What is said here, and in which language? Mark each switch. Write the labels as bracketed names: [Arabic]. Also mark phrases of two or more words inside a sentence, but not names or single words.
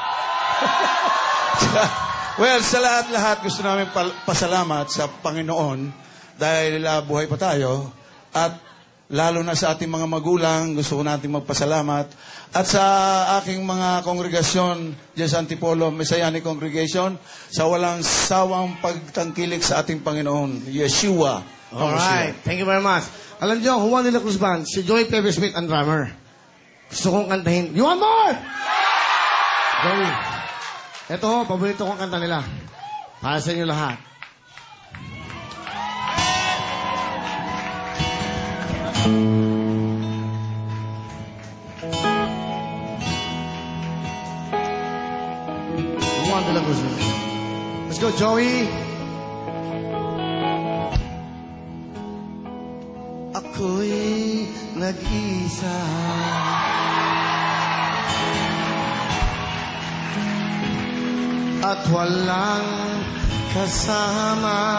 [Filipino] Well, sa lahat-lahat, gusto namin pasalamat sa Panginoon dahil buhay pa tayo. At lalo na sa ating mga magulang, gusto ko natin magpasalamat. At sa aking mga kongregasyon dyan sa Antipolo, Messianic Congregation, sa walang sawang pagtangkilik sa ating Panginoon, Yeshua. [English] Alright. Thank you very much. [Filipino] Alam niyo, Juan de la Cruz Band, si Joey Pepe Smith ang drummer. Gusto kong kantahin. [English] You want more? Joey. [Filipino] Ito ho, paborito kong kanta nila. Para sa inyo lahat. Juan de la Cruz Band. [English] Let's go, Joey. [Filipino] Ako'y nag-isa at walang kasama.